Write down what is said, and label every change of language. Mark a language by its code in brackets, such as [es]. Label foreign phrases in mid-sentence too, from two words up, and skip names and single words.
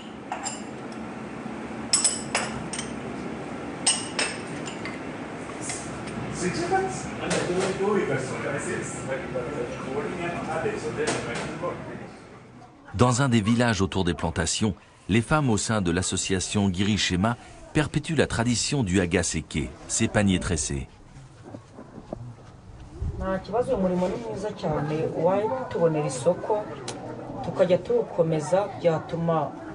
[fr] Dans un des villages autour des plantations, les femmes au sein de l'association Girishema perpétuent la tradition du agaseke, ces paniers tressés. [rw] nta kibazo uyu murimo ni mwiza cyane uwatubonera isoko tukajya tuwukomeza byatuma